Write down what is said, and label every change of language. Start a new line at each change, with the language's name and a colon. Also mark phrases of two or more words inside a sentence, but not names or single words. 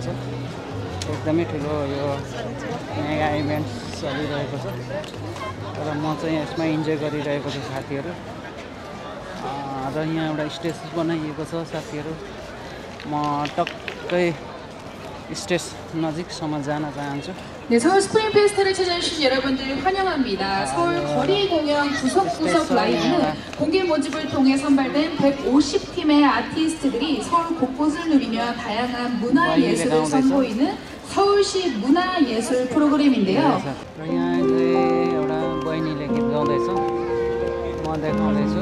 Nepali: एकदमै ठुलो यो
English: mega event
Nepali: चलिरहेको छ र म चाहिँ यसमा इन्जोय गरिरहेको छु साथीहरू। र यहाँ एउटा स्टेज बनाइएको छ साथीहरू। म टक्कै स्टेज नजिकसम्म जान चाहन्छु।
Korean: 네, 서울 스프링 페스타를 찾아주신 여러분들 환영합니다. 서울 거리 공연 구석구석 라이브는 공개 모집을 통해 선발된 150팀의 아티스트들이 서울 곳곳을 누비며 다양한 문화 예술을 선보이는 서울시 문화예술 프로그램인데요.
Nepali: यहाँ एउटा बहिनीले गीत गाउँदैछ, म देखाउँदैछु।